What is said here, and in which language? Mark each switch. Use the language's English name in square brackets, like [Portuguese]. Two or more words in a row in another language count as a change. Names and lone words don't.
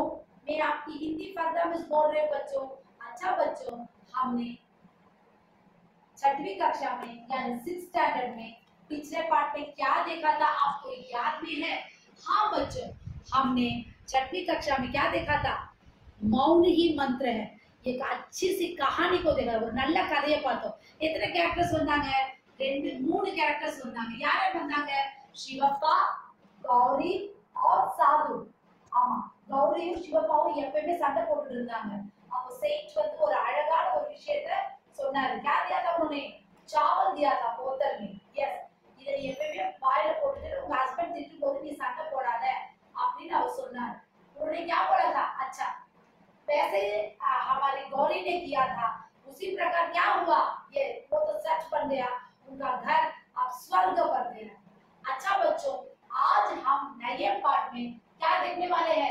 [Hindi] मैं आपकी हिंदी फरदा मिस बोल रहे बच्चों। अच्छा बच्चों, हमने छठवीं कक्षा में यानी 6th स्टैंडर्ड में पिछले पार्ट में क्या देखा था, आपको याद में है? हाँ बच्चों, हमने छठवीं कक्षा में क्या देखा था? मौन ही मंत्र है। एक अच्छी सी कहानी को देखा, [Tamil] ஒரு நல்ல கதையை பார்த்தோம். எத்தனை கேரக்டர்ஸ் வந்தாங்க? ரெண்டு மூணு கேரக்டர்ஸ் வந்தாங்க. யார் யார் வந்தாங்க? சிவப்பா, கௌரி और சாது. ஆமா, கௌரியும் சிவப்பாவும் எப்பவுமே சண்டை போட்டுட்டு இருந்தாங்க. அப்போ सेठ வந்து ஒரு அழகான ஒரு விஷயத்தை சொன்னாரு. [Hindi] क्या दिया था उन्होंने? चावल दिया था बोतल में. यस, [Tamil] இதை நீ எப்பவுமே வாயில போட்டுட்டு உங்க ஹஸ்பண்ட் திட்டும் போது நீ சண்டை போடாத அப்படின்னு அவர் சொன்னார். [Hindi] उन्होंने क्या बोला था? अच्छा, वैसे हमारी गौरी ने किया था, उसी प्रकार क्या हुआ? ये वो तो सच बन गया, उनका घर अब स्वर्ग बन गया। अच्छा बच्चों, आज हम नए पार्ट में क्या देखने वाले हैं?